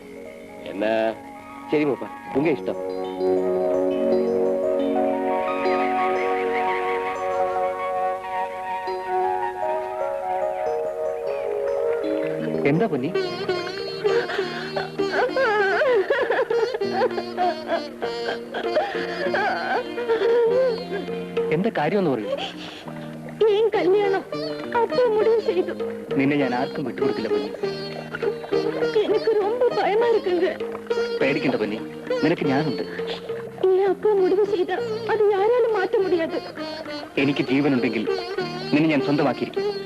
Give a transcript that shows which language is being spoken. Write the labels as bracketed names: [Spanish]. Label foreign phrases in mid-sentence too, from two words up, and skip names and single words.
[Malayalam] എന്നാ ശരി മൂപ്പ, ഉങ്ക ഇഷ്ടം. എന്താ പൊന്നി? എന്താ കാര്യമെന്ന് പറയൂ. [Tamil] ஏன் கல்யாணம் அப்போ முடிவு செய்து. [Malayalam] നിന്നെ ഞാൻ ആർക്കും വിട്ടുകൊടുക്കില്ല പൊന്നി. [Tamil] எனக்கு ரொம்ப பயமா இருக்குங்க. [Malayalam] പേടിക്കണ്ട പൊന്നി, നിനക്ക് ഞാനുണ്ട്. [Tamil] ஏன் அப்பா முடிவு செய்தா அது யாராலும் மாற்ற முடியாது. [Malayalam] എനിക്ക് ജീവനുണ്ടെങ്കിൽ നിന്നെ ഞാൻ സ്വന്തമാക്കിയിരിക്കും.